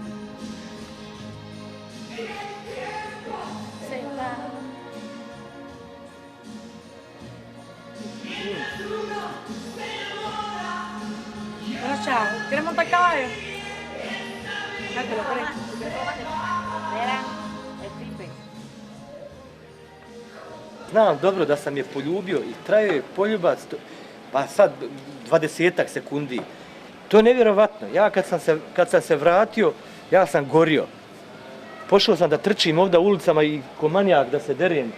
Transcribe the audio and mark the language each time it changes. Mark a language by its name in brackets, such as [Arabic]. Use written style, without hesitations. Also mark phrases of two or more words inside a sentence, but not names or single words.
[Spanish] Bueno, chao. ¿Quieres montar caballo? Ay, te lo presto. Mira, el pipe. [Bosnian] Znam dobro da sam je poljubio i trajao je poljubac, pa sad 20 sekundi. To je nevjerovatno. Ja kad sam se vratio, ja sam gorio. Pošao sam da trčim ovdje ulicama i ko manijak da se derem.